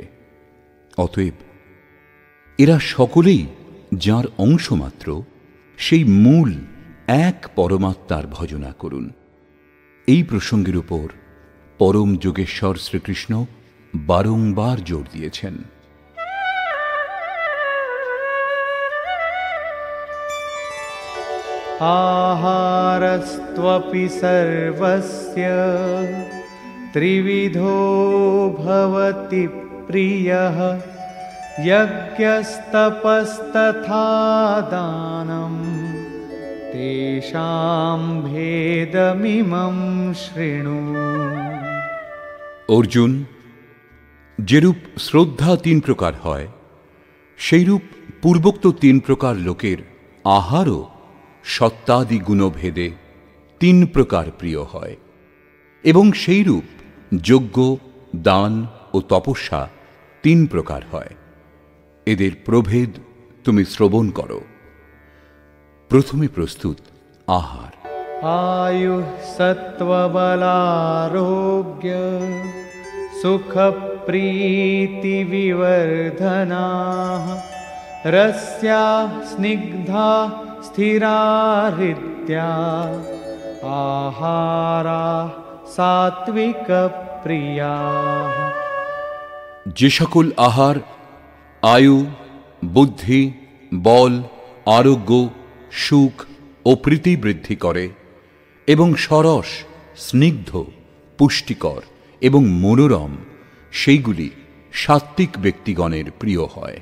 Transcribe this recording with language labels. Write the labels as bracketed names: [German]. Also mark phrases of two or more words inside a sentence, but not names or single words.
[Bangla] অতএব এরা সকলেই যার অংশমাত্র, সেই মূল এক পরমাত্মার ভজনা করুন। এই প্রসঙ্গের উপর পরম যোগেশ্বর শ্রীকৃষ্ণ বারংবার জোর দিয়েছেন। [Sanskrit] आहारस्त्वपि सर्वस्य त्रिविधो भवति प्रियः यज्ञस्तपस्तथा दानं तेषां भेदमिमं शृणु। [Bangla] অর্জুন, যেরূপ শ্রদ্ধা 3 প্রকার হয়, সেইরূপ পূর্বোক্ত 3 প্রকার লোকের আহারও সত্তাদি গুণভেদে 3 প্রকার প্রিয় হয়, এবং সেইরূপ যজ্ঞ, দান ও তপস্যা 3 প্রকার হয়। এদের প্রভেদ তুমি শ্রবণ করো। প্রথমে প্রস্তুত আহার। [Sanskrit] आयुः सत्त्वबलारोग्य सुखप्रीतिविवर्धनाः रस्याः स्निग्धा स्थिरा हृद्या आहाराः सात्विकप्रियाः। [Bangla] যে সকল আহার আয়ু, বুদ্ধি, বল, আরোগ্য, সুখ ও প্রীতি বৃদ্ধি করে এবং সরস, স্নিগ্ধ, পুষ্টিকর এবং মনোরম, সেইগুলি সাত্ত্বিক ব্যক্তিগণের প্রিয় হয়।